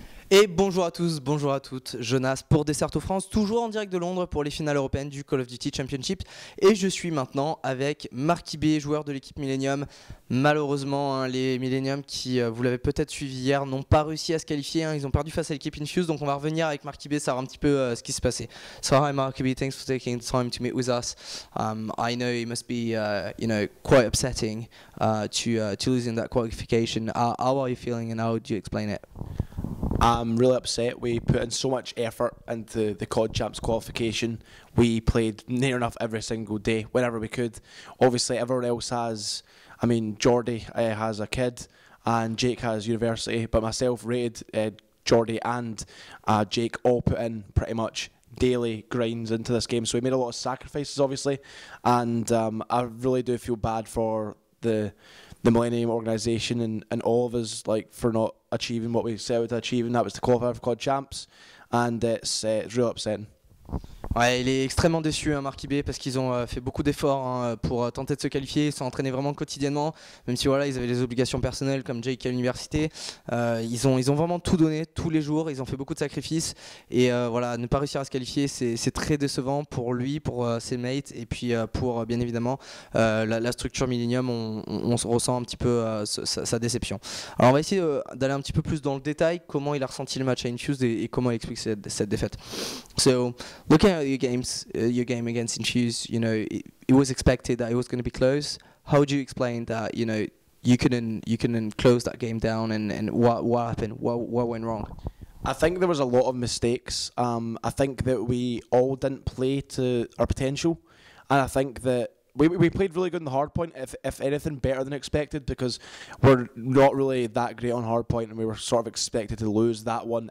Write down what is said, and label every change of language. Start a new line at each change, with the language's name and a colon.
French: Et bonjour à tous, bonjour à toutes, Jonas pour DECERTOFRANCE, toujours en direct de Londres pour les finales européennes du Call of Duty Championship. Et je suis maintenant avec Markyb, joueur de l'équipe Millenium. Malheureusement, les Millenium qui, vous l'avez peut-être suivi hier, n'ont pas réussi à se qualifier. Ils ont perdu face à l'équipe Infuse, donc on va revenir avec Markyb, savoir un petit peu ce qui s'est passé.
English: So hi Markyb, thanks for taking the time to meet with us. I know it must be, quite upsetting to losing that qualification. How are you feeling and how do you explain it? I'm really upset. We put in so much effort into the COD Champs qualification. We played near enough every single day, whenever we could. Obviously, everyone else has, Jordy has a kid and Jake has university, but myself, Raid, Jordy and Jake all put in pretty much daily grinds into this game. So we made a lot of sacrifices, obviously, and I really do feel bad for the Millenium organisation and all of us, for not achieving what we set out to achieve, and that was to qualify for COD Champs, and it's real upsetting.
French: Ouais, il est extrêmement déçu, Markyb, parce qu'ils ont fait beaucoup d'efforts pour tenter de se qualifier. Ils sont entraînés vraiment quotidiennement, même si voilà, ils avaient des obligations personnelles comme Jake à l'université. Ils ont vraiment tout donné tous les jours. Ils ont fait beaucoup de sacrifices et voilà, ne pas réussir à se qualifier, c'est très décevant pour lui, pour ses mates et puis pour bien évidemment la structure Millenium. On ressent un petit peu sa déception. Alors on va essayer d'aller un petit peu plus dans le détail, comment il a ressenti le match à Infuse et comment il explique cette défaite.
English: So, looking at your game against Infuse, it was expected that it was going to be close. How would you explain that? You couldn't close that game down, and what happened? What went wrong? I think there was a lot of mistakes. I think that we all didn't play to our potential, and I think that we played really good in the hardpoint, if anything better than expected, because we're not really that great on hardpoint, and we were sort of expected to lose that one.